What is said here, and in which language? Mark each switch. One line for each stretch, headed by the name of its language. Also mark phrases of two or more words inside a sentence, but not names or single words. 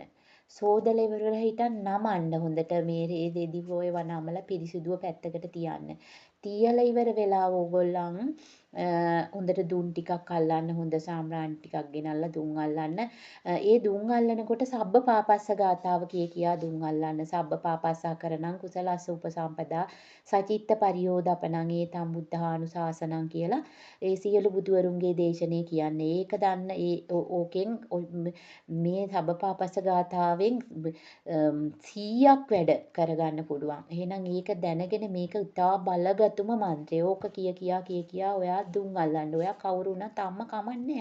Sinhala: සෝදලා ඉවරලා හිටන් නමන්න හොඳට මේ රෙදි ඒවා නමලා පිරිසිදුව පැත්තකට තියන්න. තියලා ඉවර වෙලා ඕගොල්ලන් හොඳට දුම් ටිකක් අල්ලන්න හොඳ සාම්රාණි ටිකක් ගෙනල්ලා දුම් අල්ලන්න. ඒ දුම් අල්ලනකොට සබ්බ පාපස්ස ගාතාව කියා දුම් අල්ලන්න.
Pali: සබ්බ පාපස්සා කරණං කුසලස්ස උපසම්පදා සචිත්ත පරියෝදපණං ඒතම් බුද්ධානුශාසනං
Sinhala: කියලා ඒ සියලු බුදුවරුන්ගේ දේශනේ කියන්නේ. ඒක දන්න ඕකෙන් මේ සබ්බපාපස්ස ගාථාවෙන් 100ක් වැඩ කරගන්න පුළුවන්. එහෙනම් ඒක දැනගෙන මේක ඉතා බලගතුම මන්ත්‍රය. ඕක කියා ඔයා දුම් අල්ලන්න. ඔයා කවුරු වුණත් අම්මා කමන්නේ.